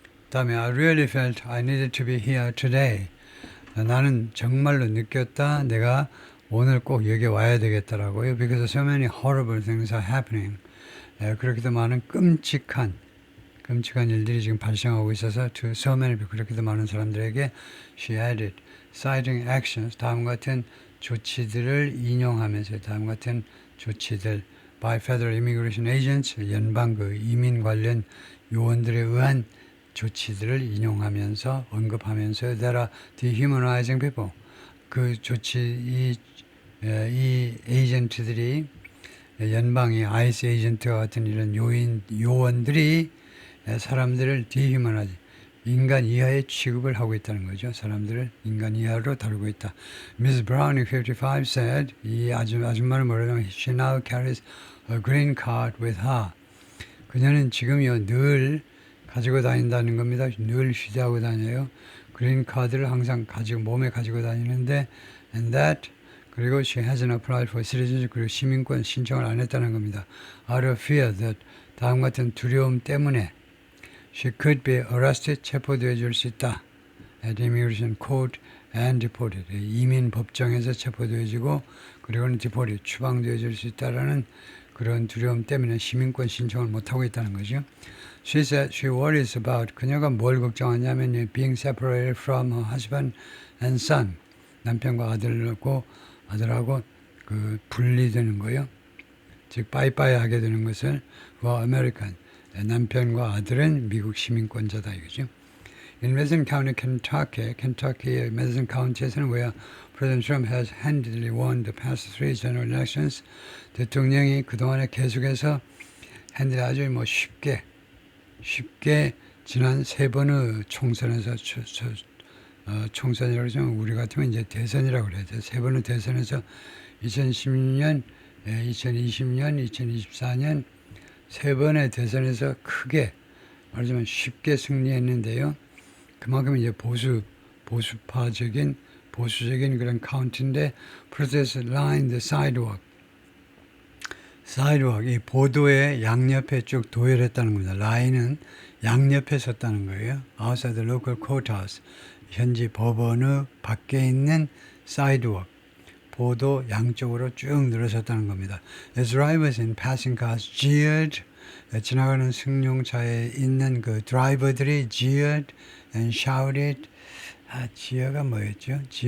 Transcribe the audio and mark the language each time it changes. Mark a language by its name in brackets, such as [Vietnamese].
[Korean] 다음에 [English] I really felt I needed to be here today. [Korean] 나는 정말로 느꼈다. 내가 오늘 꼭 여기 와야 되겠더라고요. [English] Because so many horrible things are happening. [Korean] 그렇게도 많은 끔찍한 일들이 지금 발생하고 있어서 [English] to so many people, [Korean] 그렇게도 많은 사람들에게 [English] she added, citing actions, [Korean] 다음 같은 조치들을 인용하면서 다음 같은 조치들 [English] by federal immigration agents, [Korean] 연방 그 이민 관련 요원들에 의한 조치들을 인용하면서 언급하면서 [English] that are dehumanizing people. [Korean] 그 조치 이 에이전트들이 연방의 아이스 에이전트와 같은 이런 요원들이 사람들을 dehumanizing, 인간 이하의 취급을 하고 있다는 거죠. 사람들을 인간 이하로 다루고 있다. [English] Ms. Browning, 55, said, [Korean] 이 아줌마는 뭐라냐면 [English] she now carries a green card with her. [Korean] 그녀는 지금요 늘 가지고 다닌다는 겁니다. 늘 휴대하고 다녀요. 그린 카드를 항상 몸에 가지고 다니는데 and that, 그리고 [English] she hasn't applied for citizenship, [Korean] 그리고 시민권 신청을 안 했다는 겁니다. [English] Out of fear that, [Korean] 다음 같은 두려움 때문에 [English] she could be arrested, [Korean] 체포되어 줄 수 있다. [English] At immigration court and deported, [Korean] 이민 법정에서 체포되어지고 그리고는 deported, 추방되어 줄 수 있다라는 그런 두려움 때문에 시민권 신청을 못하고 있다는 거죠. [English] She said she worries about, [Korean] 그녀가 뭘 걱정하냐면 [English] being separated from her husband and son, [Korean] 남편과 아들하고 그 분리되는 거요. 즉 빠이빠이 하게 되는 것을 [English] for American, [Korean] 남편과 아들은 미국 시민권자다 이거죠. [English] In Madison County, Kentucky의 Madison County에서는 where President Trump has handily won the past 3 general elections, [Korean] 대통령이 그동안에 계속해서 아주 쉽게 지난 3번의 총선에서 총선이라고 하면 우리 같으면 이제 대선이라고 그래야죠. 3번의 대선에서 2016년, 2020년, 2024년 3번의 대선에서 크게 말하자면 쉽게 승리했는데요. 그만큼 이제 보수적인 그런 카운티인데 [English] protest line the sidewalk, [Korean] 이 보도의 양옆에 쭉 도열했다는 겁니다. 라인은 양옆에 섰다는 거예요. [English] outside the local courthouse, [Korean] 현지 법원의 밖에 있는 sidewalk, 보도 양쪽으로 쭉 늘어섰다는 겁니다. [English] As drivers and passing cars jeered, [Korean] 지나가는 승용차에 있는 그 드라이버들이 [English] jeered and shouted, [Korean] 지어가 뭐였죠?